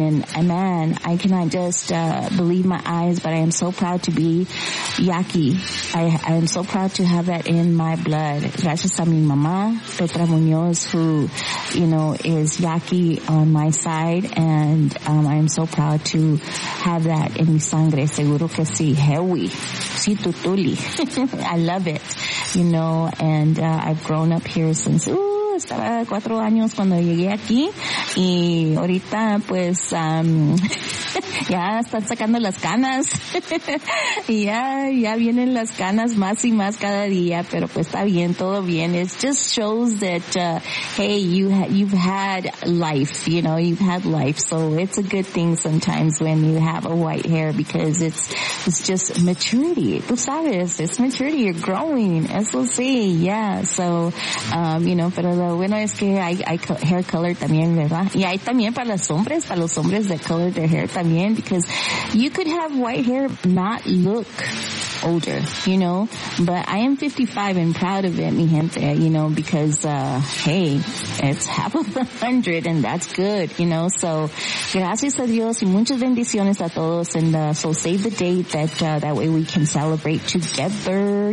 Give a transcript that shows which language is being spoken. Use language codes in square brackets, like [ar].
[en] And man, I cannot just believe my eyes, but I am so proud to be Yaqui. I am so proud to have that in my blood. [es] Gracias a mi mamá, [en] Petra Muñoz, who, you know, is Yaqui on my side, and I am so proud to have that in [es] mi sangre. Seguro que sí. Hewi. Sí, tutuli. [en] I love it, you know, and I've grown up here since, [es] estaba 4 años cuando llegué aquí, y ahorita, pues, ya están sacando las canas. ya vienen las canas más y más cada día, pero pues está bien, todo bien. [en] It just shows that, hey, you've had life, you know, you've had life. So it's a good thing sometimes when you have a white hair, because it's just maturity. [es] Tú sabes, [en] it's maturity. You're growing. [es] Eso sí, [en] yeah. So, you know, [es] pero lo bueno es que hay [en] hair color [es] también, ¿verdad? Y hay también para los hombres [en] that color their hair [es] también. [en] Because you could have white hair not look older, you know, but I am 55 and proud of it, [es] mi gente, [en] you know, because hey, it's half of 100, and that's good, you know. So [es] gracias a Dios y muchas bendiciones a todos, [en] and so save the date, that that way we can celebrate together.